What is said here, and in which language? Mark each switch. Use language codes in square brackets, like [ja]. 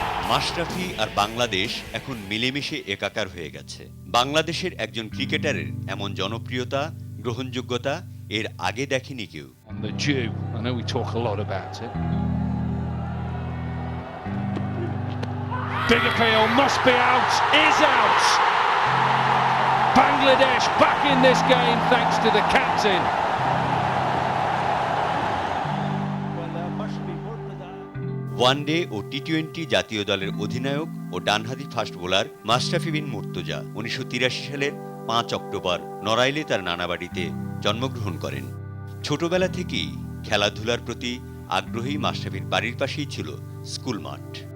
[bn] মাশরাফি আর বাংলাদেশ এখন মিলেমিশে একাকার হয়ে গেছে। বাংলাদেশের একজন ক্রিকেটারের এমন জনপ্রিয়তা, গ্রহণযোগ্যতা এর আগে দেখেনি কেউ। [en] On the dew, I know we talk a lot about it. Big appeal, must be out, is out. Bangladesh back in this game thanks to the captain. [bn] One day ও টি-20 জাতীয় দলের অধিনায়ক ও ডানহাতি ফাস্ট বোলার মাশরাফি বিন মুর্তজা ১৯৮৩ সালের ৫ অক্টোবর নড়াইলে তার নানাবাড়িতে জন্মগ্রহণ করেন। ছোটবেলা থেকেই খেলাধুলার প্রতি আগ্রহী মাশরাফির বাড়ির পাশেই ছিল স্কুল মাঠ।